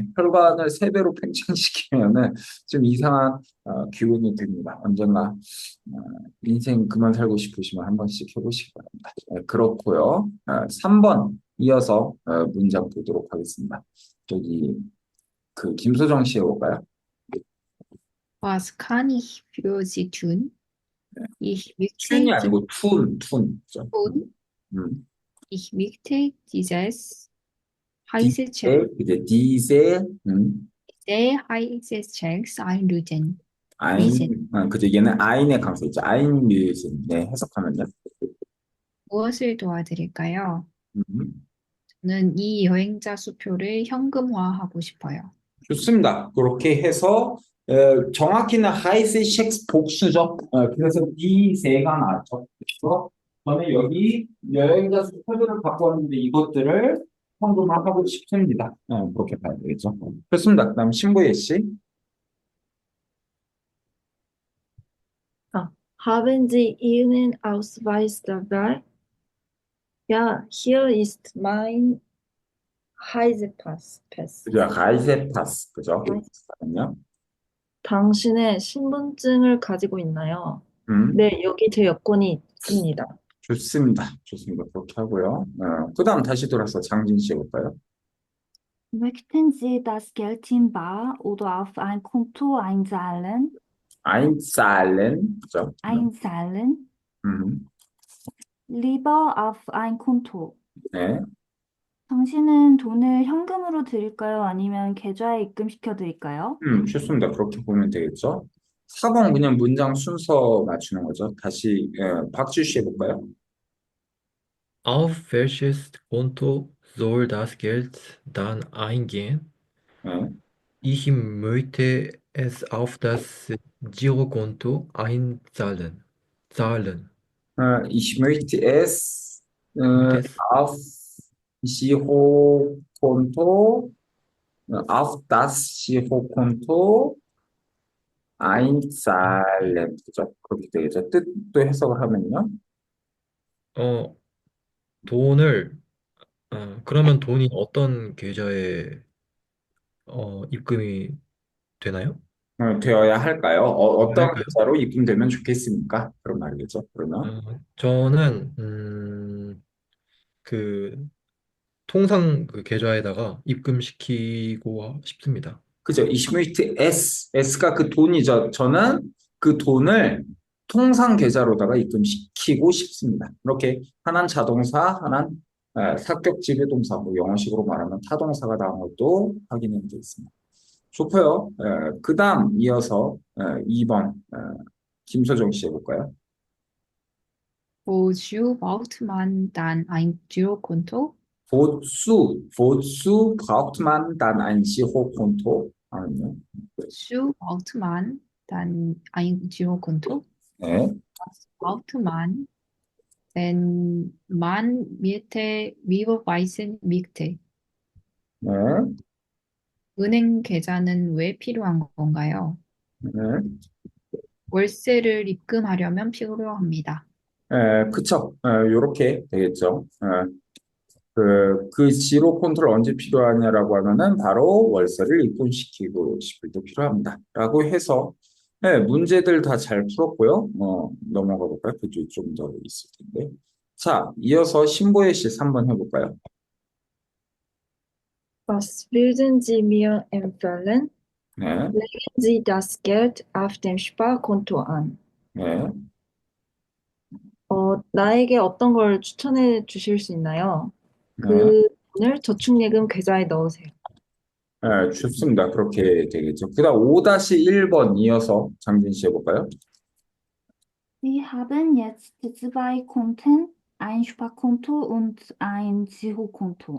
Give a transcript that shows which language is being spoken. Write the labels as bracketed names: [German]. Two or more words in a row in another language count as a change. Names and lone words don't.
[Korean] 혈관을 세 배로 팽창시키면은 좀 이상한 기분이 듭니다. 언젠가 인생 그만 살고 싶으시면 한 번씩 해보시기 바랍니다. 그렇고요. 3번 이어서 문장 보도록 하겠습니다. 저기 그 김소정 씨 해볼까요? [German] Was kann ich für Sie tun? Ich 춘이 möchte [Korean] 아니고 툰. 그죠? [German] tun. 음. Ich möchte dieses heiße [Korean] 이제 디세, [German] heiße Checks einlösen. [Korean] 그죠? 얘는 아인의 강세 있죠. 아인뮤슨. 네, 해석하면요. 무엇을 도와드릴까요? 음. 저는 이 여행자 수표를 현금화하고 싶어요. 좋습니다. 그렇게 해서 정확히는 하이스 첵스 복수죠. 그래서 이 세가 나왔죠. 그래서 저는 여기 여행자 수표들을 갖고 왔는데 이것들을 현금화하고 싶습니다. 그렇게 봐야 되겠죠. 좋습니다. 그다음 신보예 씨. [German] Haben Sie Ihren Ausweis dabei? Ja, hier ist mein Reisepass. [Korean] 그죠? 라이세파스. 그죠? 그러면요. 당신의 신분증을 가지고 있나요? 음. 네, 여기 제 여권이 있습니다. 좋습니다. 좋습니다. 그렇게 하고요. 그다음 다시 돌아서 장진 씨 해볼까요? [German] Möchten Sie das Geld in bar oder auf ein Konto einzahlen? einzahlen. 그죠? Einzahlen? 음. Lieber auf ein Konto. [Korean] 네. 당신은 돈을 현금으로 드릴까요? 아니면 계좌에 입금시켜 드릴까요? 좋습니다. 그렇게 보면 되겠죠. 4번 그냥 문장 순서 맞추는 거죠. 다시 박지우 씨 해볼까요? [German] Auf welches Konto soll das Geld dann eingehen? [Korean] 네. [German] Ich möchte es auf das Girokonto einzahlen. Ich möchte es Möchte es auf Girokonto, auf das Girokonto einzahlen. [Korean] 그죠? 그렇게 되겠죠. 뜻도 해석을 하면요. 어, 돈을 그러면 돈이 어떤 계좌에 입금이 되나요? 되어야 할까요? 어떤 할까요? 계좌로 입금되면 좋겠습니까? 그런 말이겠죠. 그러면. 저는 그 통상 그 계좌에다가 입금시키고 싶습니다. 그죠? [German] Ich möchte es. [Korean] S가 그 돈이죠. 저는 그 돈을 통상 계좌로다가 입금시키고 싶습니다. 이렇게 하나는 자동사, 하나는 사격 지배동사, 뭐 영어식으로 말하면 타동사가 나온 것도 확인해 되어 있습니다. 좋고요. 그 다음 이어서 2번 김소정 씨 해볼까요? [German] Wozu braucht man dann ein Girokonto? wozu braucht man dann ein Girokonto? [Korean] 아니요. [German] Wozu braucht man dann ein Girokonto? [Korean] 네. [German] Was braucht man, wenn man Miete überweisen möchte? [Korean] 네. 은행 계좌는 왜 필요한 건가요? 네. 월세를 입금하려면 필요합니다. 그쵸. 요렇게 되겠죠. 그 지로 컨트롤 언제 필요하냐라고 하면은 바로 월세를 입금시키고 싶을 때 필요합니다. 라고 해서 문제들 다 잘 풀었고요. 넘어가 볼까요? 그쪽이 좀 더 있을 텐데. 자, 이어서 신보혜 씨 3번 해볼까요? [German] Was würden Sie mir empfehlen? [Korean] 네, [German] Legen Sie das Geld auf dem Sparkonto an. [Korean] 네. 나에게 어떤 걸 추천해 주실 수 있나요? 네. 그 돈을 저축예금 계좌에 넣으세요. 좋습니다. 그렇게 되겠죠. 그 다음 5-1번 이어서 장진 씨 해볼까요? [German] Sie haben jetzt zwei Konten, ein Sparkonto und ein Girokonto.